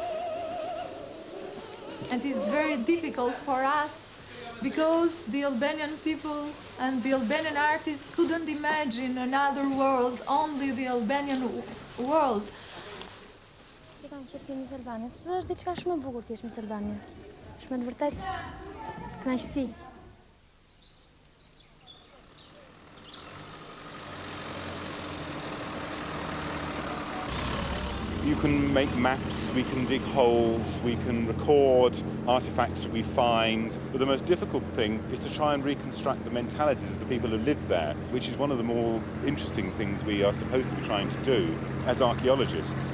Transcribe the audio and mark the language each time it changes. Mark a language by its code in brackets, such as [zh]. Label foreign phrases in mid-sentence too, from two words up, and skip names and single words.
[en] and it's very difficult for us because the Albanian people and the Albanian artists couldn't imagine another world, only the Albanian world. [sq] Se kam qef të Miss Albania, sepse është diçka shumë e bukur të jesh Miss Albania. Është me të vërtet kënaqësi. [en] You can make maps, we can dig holes, we can record artifacts that we find, but the most difficult thing is to try and reconstruct the mentalities of the people who lived there, which is one of the more interesting things we are supposed to be trying to do as archaeologists.